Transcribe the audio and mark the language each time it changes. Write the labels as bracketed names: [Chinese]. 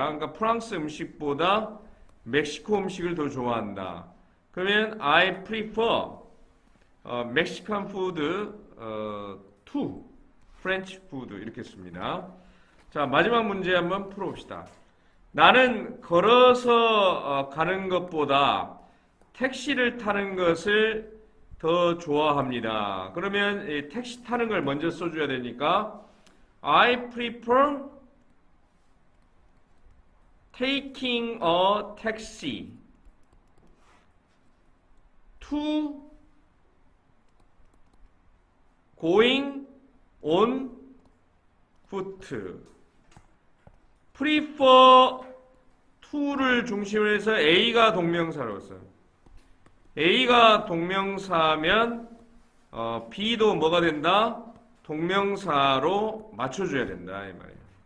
[Korean] 그러니까 프랑스 음식보다 멕시코 음식을 더 좋아한다. 그러면 [English] I prefer Mexican food to French food [Korean] 이렇게 씁니다. 자, 마지막 문제 한번 풀어봅시다. 나는 걸어서 가는 것보다 택시를 타는 것을 더 좋아합니다. 그러면 이 택시 타는 걸 먼저 써줘야 되니까 [English] I prefer taking a taxi to going on foot. prefer to [Korean] 를 중심으로 해서 A가 동명사로 써요. A가 동명사면 B도 뭐가 된다? 동명사로 맞춰줘야 된다 이 말이에요.